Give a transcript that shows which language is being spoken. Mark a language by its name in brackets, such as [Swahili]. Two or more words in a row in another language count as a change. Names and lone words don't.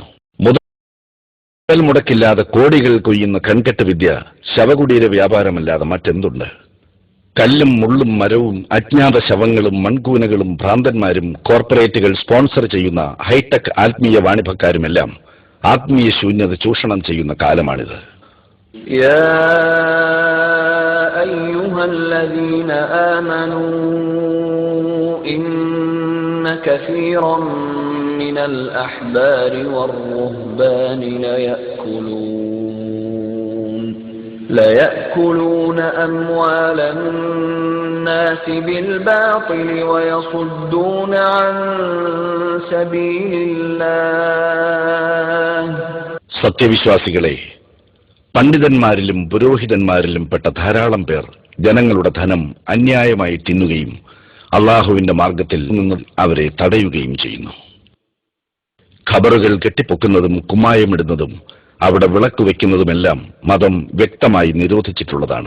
[Malayalam] മുതൽ മുടക്കില്ലാതെ കോടികൾ കൊയ്യുന്ന കൺകെട്ട് വിദ്യ ശവകുടീര വ്യാപാരമല്ലാതെ മറ്റെന്തുണ്ട്? കല്ലും മുള്ളും മരവും അജ്ഞാത ശവങ്ങളും മൺകൂനകളും ഭ്രാന്തന്മാരും കോർപ്പറേറ്റുകൾ സ്പോൺസർ ചെയ്യുന്ന ഹൈടെക് ആത്മീയ വാണിഭക്കാരുമെല്ലാം ആത്മീയ ശൂന്യത ചൂഷണം ചെയ്യുന്ന കാലമാണിത്. [Arabic] كثيرا من الأحبار والرهبان ليأكلون أموال الناس بالباطل ويصدون عن سبيل الله. [Malayalam] സത്യവിശ്വാസികളെ, പണ്ഡിതന്മാരിലും പുരോഹിതന്മാരിലും പെട്ട ധാരാളം പേർ ജനങ്ങളുടെ ധനം അന്യായമായി തിന്നുകയും അള്ളാഹുവിന്റെ മാർഗത്തിൽ നിന്ന് അവരെ തടയുകയും ചെയ്യുന്നു. ഖബറുകൾ കെട്ടിപ്പൊക്കുന്നതും കുമ്മായമിടുന്നതും അവിടെ വിളക്ക് വയ്ക്കുന്നതുമെല്ലാം മതം വ്യക്തമായി നിരോധിച്ചിട്ടുള്ളതാണ്.